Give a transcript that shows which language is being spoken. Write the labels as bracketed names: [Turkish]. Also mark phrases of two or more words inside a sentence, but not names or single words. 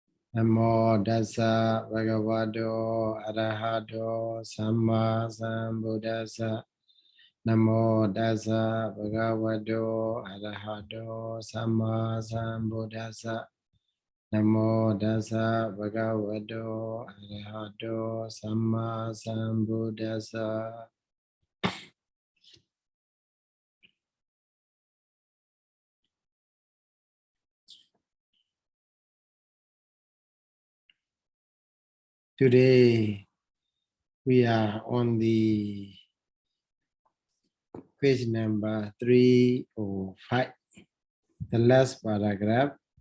[Pali] Namo Dasa Bhagavato Arahato Samma Sambuddhassa. Namo Dasa Bhagavato Arahato Samma Sambuddhassa. Namo Dasa Bhagavato Arahato Samma Sambuddhassa. [English] Today we are on the page number 305, the last paragraph.